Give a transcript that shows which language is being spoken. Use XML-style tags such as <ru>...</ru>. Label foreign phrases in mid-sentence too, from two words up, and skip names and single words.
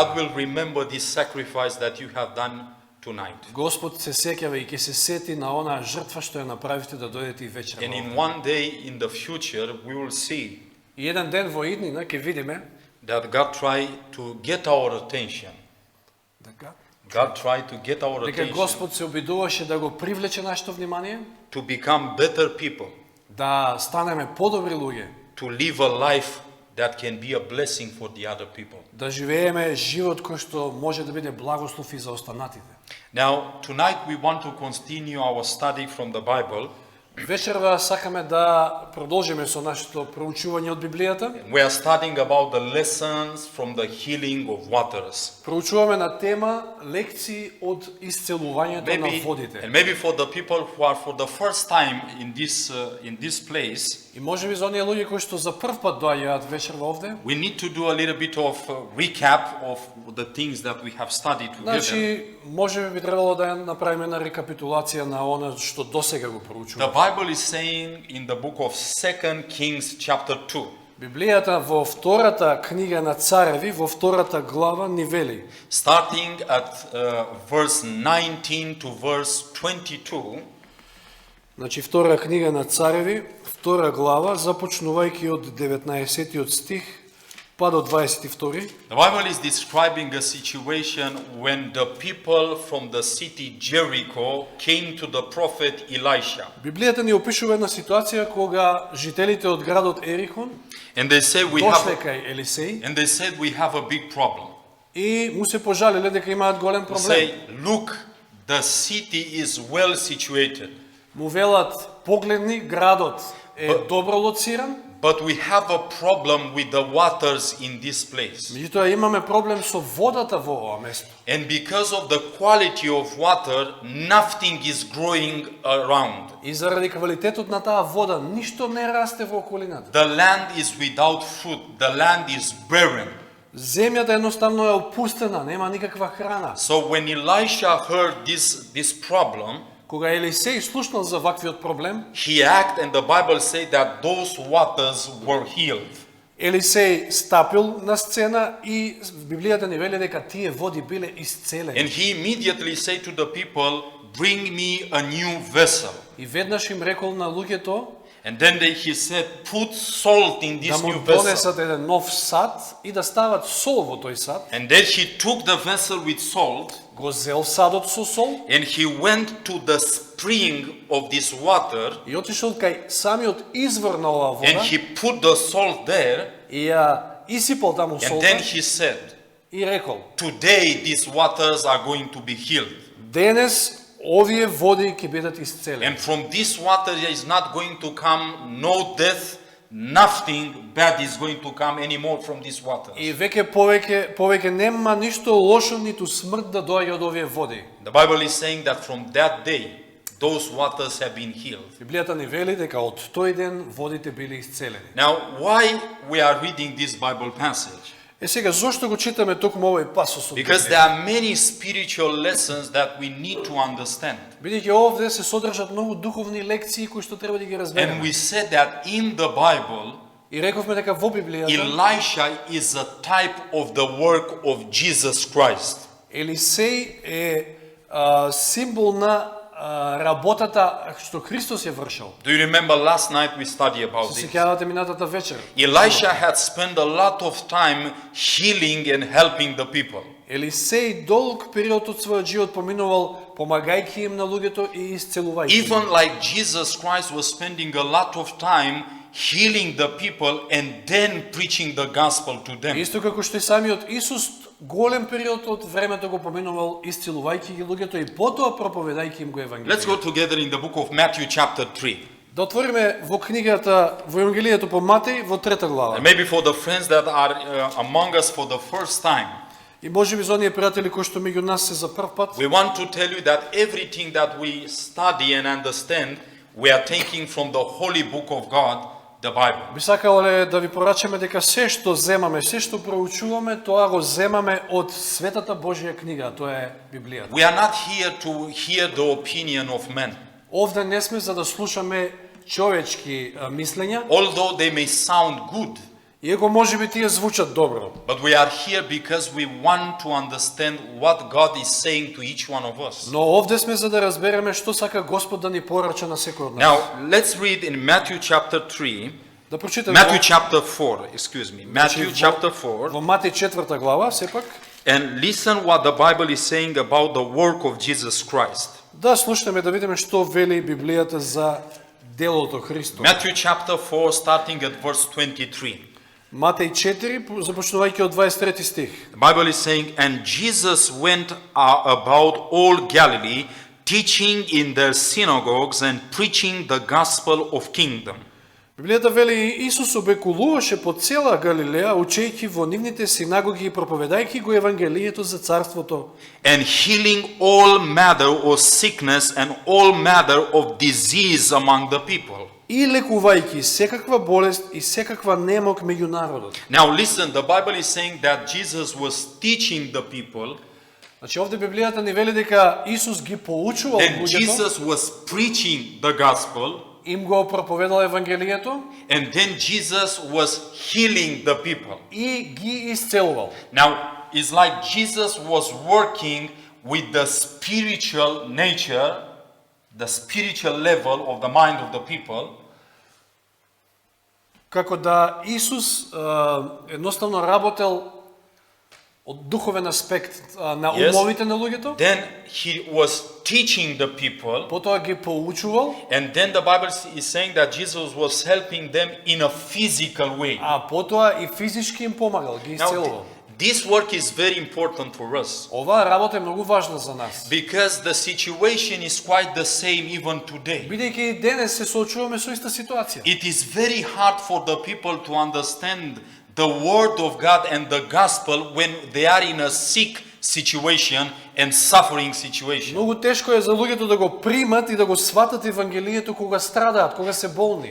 <en>God will remember this sacrifice that you have done tonight.</en> <mk>Господ се сеќава и ќе се сети на онаа жртва што ја направивте да дојдете и вечерва.</mk> <en>And in one day in the future, we will see</en> <mk>И еден ден во иднина ќе видиме</mk> <en>that God tried to get our attention. God tried to get our</en> <mk>дека</mk> <en>attention</en> <mk>Господ се обидуваше да го привлече нашето внимание,</mk> <en>to become better people,</en> <mk>да станеме подобри луѓе,</mk> <en>to live a life that can be a blessing for the other people.</en> <mk>да живееме живот кој што може да биде благослов и за останатите.</mk> <en>Now, tonight we want to continue our study from the Bible.</en> <mk>Вечерва сакаме да продолжиме со нашето проучување од Библијата.</mk> <en>We are studying about the lessons from the healing of waters.</en> <mk>Проучуваме на тема лекции од исцелувањето на водите.</mk> <en>And maybe for the people who are for the first time in this place,</en> <mk>И можеби за оние луѓе кои што за прв пат доаѓаат вечерва овде,</mk> <en>we need to do a little bit of recap of the things that we have studied together.</en> <mk>значи можеби би требало да направиме една рекапитулација на она што досега го</mk> <en>The</en> <mk>проучуваме.</mk> <en>Bible is saying in the book of 2 Kings chapter 2,</en> <mk>Библијата во втората книга на Цареви, во втората глава ни вели,</mk> <en>starting at verse 19 to verse 22,</en> <mk>Значи, втора книга на Цареви, втора глава, започнувајќи од 19 стих, па до 22.</mk> <en>The Bible is describing a situation when the people from the city Jericho came to the prophet Elisha.</en> <mk>Библијата ни опишува една ситуација кога жителите од градот Ерихон</mk> <en>And they said</en> <mk>дошле кај Елисеј</mk> <en>we have a big problem.</en> <mk>и му се пожалиле дека имаат голем</mk> <en>They</en> <mk>проблем.</mk> <en>say, look, the city is well situated,</en> <mk>Му велат, погледни, градот е добро лоциран,</mk> <en>but we have a problem with the waters in this place.</en> <mk>меѓутоа имаме проблем со водата во ова место.</mk> <en>And because of the quality of water, nothing is growing around.</en> <mk>И заради квалитетот на таа вода, ништо не расте во околината.</mk> <en>The land is without fruit, the land is barren.</en> <mk>Земјата едноставно е опустена, нема никаква храна.</mk> <en>So when Elisha heard this problem,</en> <mk>Кога Елисеј слушнал за ваквиот проблем,</mk> <en>he acted, and the Bible says that those waters were healed.</en> <mk>Елисеј стапил на сцена и Библијата ни вели дека тие води биле исцелени.</mk> <en>And he immediately said to the people, bring me a new vessel.</en> <mk>И веднаш им рекол на луѓето</mk> <en>And then he said, put salt in</en> <mk>да</mk> <en>this</en> <mk>му</mk> <en>new vessel.</en> <mk>донесат еден нов сад и да стават сол во тој сад.</mk> <en>And then he took the vessel with salt,</en> <mk>Го зел садот со сол</mk> <en>and he went to the spring of this water,</en> <mk>и отишол кај самиот извор на оваа</mk> <en>and</en> <mk>вода</mk> <en>he put the salt there,</en> <mk>и ја исипал таму</mk> <en>and</en> <mk>солта</mk> <en>then he said,</en> <mk>и рекол:</mk> <en>today these waters are going to be healed.</en> <mk>денес овие води ќе бидат исцелени.</mk> <en>And from this water there is not going to come no death, nothing bad is going to come anymore from this water.</en> <mk>И веќе повеќе нема ништо лошо ниту смрт да доаѓа од овие води.</mk> <en>The Bible is saying that from that day, those waters have been healed.</en> <mk>Библијата ни вели дека од тој ден водите биле исцелени.</mk> <en>Now, why we are reading this Bible passage?</en> <mk>Е сега зошто го читаме токму овој пасос од</mk> <en>Because</en> <mk>Библијата?</mk> <en>there are many spiritual lessons that we need to understand.</en> <mk>Бидејќи овде се содржат многу духовни лекции кои што треба да ги</mk> <en>And</en> <mk>разбереме.</mk> <en>we said that in the Bible,</en> <mk>И рековме дека во Библијата</mk> <en>Elisha is a type of the work of Jesus Christ.</en> <mk>Елисеј е символ на работата што Христос ја вршил.</mk> <en>Do you remember last night we studied about</en> <mk>Се</mk> <en>this?</en> <mk>сеќавате минатата вечер.</mk> <en>Elisha had spent a lot of time healing and helping the people.</en> <mk>Елисеј долг период од својот живот поминувал помагајќи им на луѓето и исцелувајќи.</mk> <en>Even like Jesus Christ was spending a lot of time healing the people and then preaching the gospel to them.</en> <mk>Исто како што и самиот Исус голем период од времето го поминувал исцелувајќи ги луѓето и потоа проповедајќи им го</mk> <en>Let's go</en> <mk>евангелието.</mk> <en>together in the book of Matthew chapter 3.</en> <mk>Да отвориме во книгата во Евангелието по Матеј во 3 глава.</mk> <en>And maybe for the friends that are among us for the first time,</en> <mk>И можеби за оние пријатели кои што меѓу нас се за прв пат,</mk> <en>we want to tell you that everything that we study and understand, we are taking from the holy book of God, the Bible.</en> <mk>би сакале да ви порачаме дека се што земаме, се што проучуваме, тоа го земаме од светата Божја книга, тоа е Библијата.</mk> <en>We are not here to hear the opinion of men,</en> <mk>Овде не сме за да слушаме човечки мислења,</mk> <en>although they may sound good.</en> <mk>иако можеби тие звучат добро.</mk> <en>But we are here because we want to understand what God is saying to each one of us.</en> <mk>Но овде сме за да разбереме што сака Господ да ни порача на секој од нас.</mk> <en>Now, let's read in Matthew chapter 3,</en> <mk>Да прочитаме</mk> <en>Matthew chapter 4, excuse me, Matthew chapter 4,</en> <mk>во Матеј 4 глава, сепак,</mk> <en>and listen what the Bible is saying about the work of Jesus Christ.</en> <mk>да слушнеме да видиме што вели Библијата за делото Христо.</mk> <en>Matthew chapter 4, starting at verse 23.</en> <mk>Матеј 4, започнувајќи од 23 стих.</mk> <en>The Bible is saying, and Jesus went about all Galilee, teaching in their synagogues and preaching the gospel of kingdom.</en> <mk>Библијата вели Исус обекулуваше по цела Галилеја, учејќи во нивните синагоги и проповедајќи го евангелието за царството</mk> <en>And healing all manner of sickness and all manner of disease among the people.</en> <mk>и лекувајќи секаква болест и секаква немок меѓу народот.</mk> <en>Now listen, the Bible is saying that Jesus was teaching the people,</en> <mk>Значи овде Библијата ни вели дека Исус ги поучувал</mk> <en>and</en> <mk>луѓето,</mk> <en>Jesus was preaching the gospel,</en> <mk>им го проповедал евангелието</mk> <en>and then Jesus was healing the people.</en> <mk>и ги исцелувал.</mk> <en>Now, it's like Jesus was working with the spiritual nature the spiritual level of the mind of the people,</en> <mk>како да Исус едноставно работел од духовен аспект на</mk> <en>Yes.</en> <mk>умовите на луѓето,</mk> <en>then he was teaching the people,</en> <mk>потоа ги поучувал,</mk> <en>and then the Bible is saying that Jesus was helping them in a physical way.</en> <mk>а потоа и физички им помагал, ги</mk> <en>Now,</en> <mk>исцелувал.</mk> <en>this work is very important for us</en> <mk>Оваа работа е многу важна за нас.</mk> <en>because the situation is quite the same even today.</en> <mk>Бидејќи и денес се соочуваме со иста ситуација.</mk> <en>It is very hard for the people to understand the word of God and the gospel when they are in a sick situation and suffering situation.</en> <mk>Многу тешко е за луѓето да го примат и да го сватат Евангелието кога страдаат, кога се болни.</mk>